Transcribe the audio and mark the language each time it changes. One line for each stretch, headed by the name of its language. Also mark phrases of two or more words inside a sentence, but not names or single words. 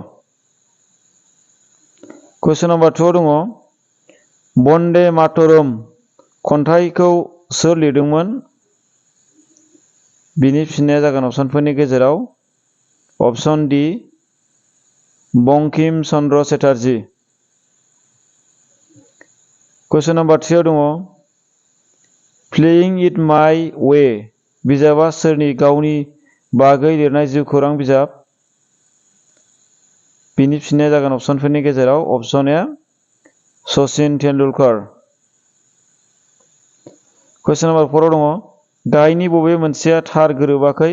English: question number
Bodo: 2 आव दङ बन्दे मातरम खन्थाइखौ सोर लिरदोंमोन? बिनि फिननाया जागोन अपसनफोरनि गेजेराव अपसन डि बंकिम चन्द्र चेटार्जी।
English: question number
Bodo: 3 आव दङ प्लेइंग इट माय वे बिजाबा सोरनि गावनि बागै लिरनाय जिउखौरां बिजाब? बिनि फिननाया जागोन अपसनफोरनि गेजेराव अपसन ए सचिन तेन्दुलकार।
English: question number
Bodo: 4 आव दङ गाहायनि बबे मोनसेया थार गोरोबाखै?